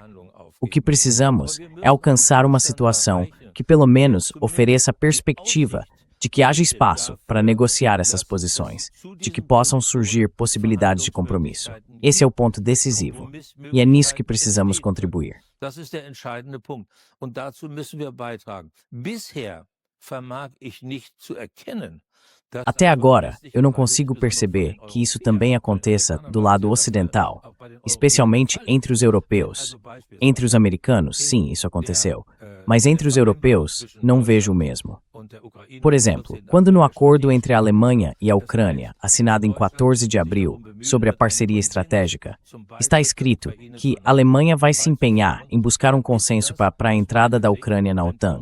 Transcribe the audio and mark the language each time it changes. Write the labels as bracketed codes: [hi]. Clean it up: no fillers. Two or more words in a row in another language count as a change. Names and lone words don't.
[pt] O que precisamos é alcançar uma situação que pelo menos ofereça a perspectiva de que haja espaço para negociar essas posições, de que possam surgir possibilidades de compromisso. Esse é o ponto decisivo, e é nisso que precisamos contribuir. [de] Das ist der entscheidende Punkt. Und dazu müssen wir beitragen. Bisher vermag ich nicht zu erkennen. [pt] Até agora, eu não consigo perceber que isso também aconteça do lado ocidental, especialmente entre os europeus. Entre os americanos, sim, isso aconteceu, mas entre os europeus, não vejo o mesmo. Por exemplo, quando no acordo entre a Alemanha e a Ucrânia, assinado em 14 de abril, sobre a parceria estratégica, está escrito que a Alemanha vai se empenhar em buscar um consenso para a entrada da Ucrânia na OTAN.